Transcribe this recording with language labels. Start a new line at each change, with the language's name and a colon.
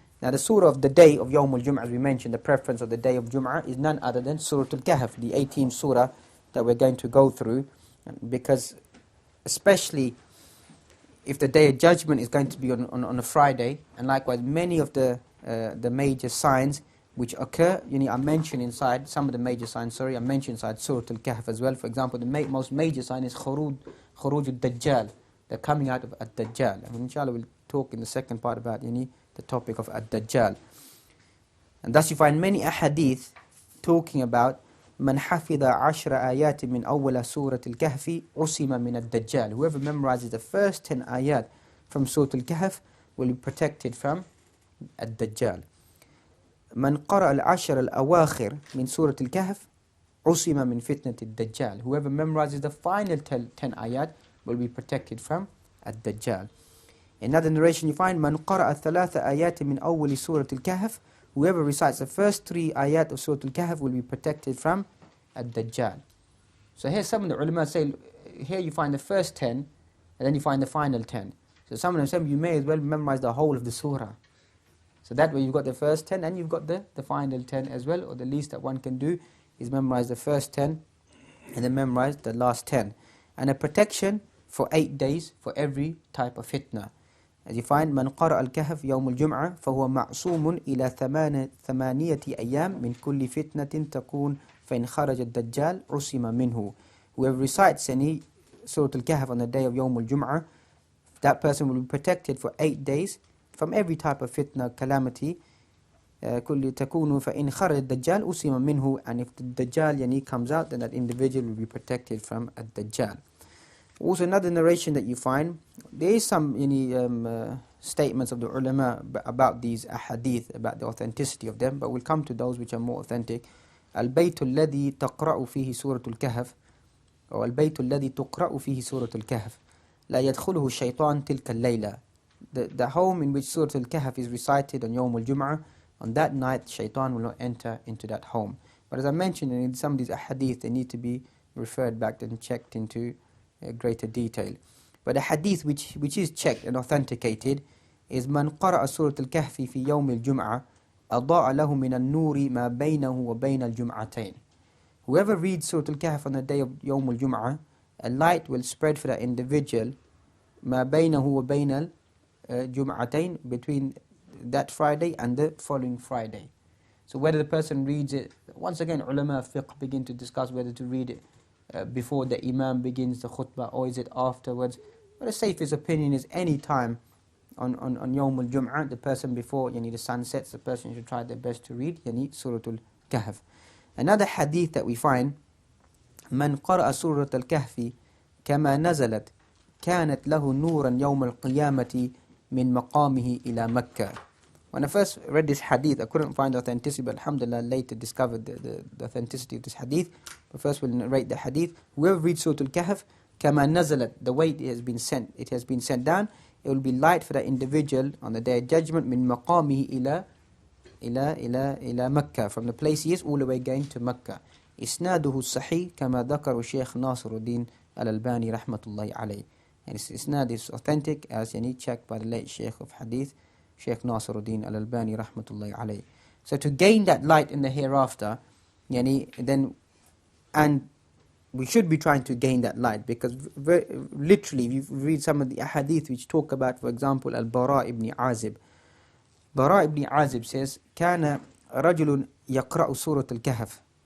English: Now the surah of the day of Yawmul Jum'ah, as we mentioned, the preference of the day of Jum'ah is none other than Surah Kahf, the 18th surah that we're going to go through, because especially if the day of judgment is going to be on a Friday, and likewise many of the major signs which occur, I mentioned inside, some of the major signs, I mentioned inside Surah Kahf as well. For example, the most major sign is Khuruj al-Dajjal, the coming out of al-Dajjal. And inshallah we'll talk in the second part about the topic of al-Dajjal. And thus you find many ahadith talking about
Arabic: من حفظ 10 آيات من أول سورة الكهف عصم من الدجال.
English: Whoever memorizes the first 10 ayat from Surah Al-Kahf will be protected from الدجال.
Arabic: من قرأ 10 الأواخر من سورة الكهف عصم من فتنة الدجال.
English: Whoever memorizes the final 10 ayat will be protected from الدجال. In another narration you find
Arabic: من قرأ 3 آيات من أول سورة الكهف.
English: Whoever recites the first 3 ayat of Surah Al-Kahf will be protected from Ad-Dajjal. So here some of the ulama say, here you find the first 10, and then you find the final 10. So some of them say, you may as well memorize the whole of the surah. So that way you've got the first 10, and you've got the final 10 as well, or the least that one can do is memorize the first 10, and then memorize the last 10. And a protection for 8 days for every type of fitna. As you find,
Arabic: من قرأ الكهف يوم الجمعة فهو معصوم إلى ثمانية أيام من كل فتنة تكون فإن خرج الدجال عصم منه.
English: Whoever recites any Surah Al-Kahf on the day of Yawm al-Jum'ah, that person will be protected for 8 days from every type of fitna, calamity.
Arabic: كل تكون فإن خرج الدجال عصم منه.
English: And if the Dajjal comes out, then that individual will be protected from a Dajjal. Also, another narration that you find, there is some statements of the ulama about these ahadith, about the authenticity of them, but we'll come to those which are more authentic.
Arabic: البيت الذي تقرأ فيه سورة الكهف أو البيت الذي تقرأ فيه سورة الكهف لا يدخله الشيطان تلك الليلة.
English: The home in which Surah Al-Kahf is recited on Yawm al-Jum'ah, on that night shaitan will not enter into that home. But as I mentioned, in some of these ahadith, they need to be referred back and checked into greater detail. But a hadith which is checked and authenticated is
Arabic: من قرأ سورة الكهف في يوم الجمعة أضاء له من النور ما بينه وبين الجمعتين.
English: Whoever reads Surah Al-Kahf on the day of Yawm al-Jum'ah, a light will spread for that individual
Arabic: ما بينه وبين الجمعتين,
English: between that Friday and the following Friday. So whether the person reads it, once again ulama fiqh begin to discuss whether to read it before the imam begins the khutbah or is it afterwards. But the safest opinion is any time on Yawm al-Jum'ah, the person before the sun sets, the person should try their best to read Surah Al-Kahf. Another hadith that we find,
Arabic: من قرأ سورة الكهف كما نزلت كانت له نورا يوم القيامة من مقامه إلى مكة.
English: When I first read this hadith, I couldn't find authenticity, but alhamdulillah later discovered the authenticity of this hadith. But first we'll narrate the hadith. Whoever reads Surah Al-Kahf,
Arabic: كما نزلت,
English: the way it has been sent down, it will be light for that individual on the day of judgment
Arabic: من مقامه إلى مكة,
English: from the place he is all the way going to Mecca.
Arabic: إسناده الصحيح كما ذكر الشيخ ناصر الدين الألباني رحمة الله عليه.
English: And its isnad is authentic as checked by the late Sheikh of Hadith, Sheikh Nasiruddin Al-Albani rahmatullahi alayhi. So to gain that light in the hereafter, then, and we should be trying to gain that light, because literally if you read some of the ahadith which talk about, for example, Al-Bara ibn Azib.
Arabic: Bara ibn Azib says, كان رجل يقرأ سورة الكهف.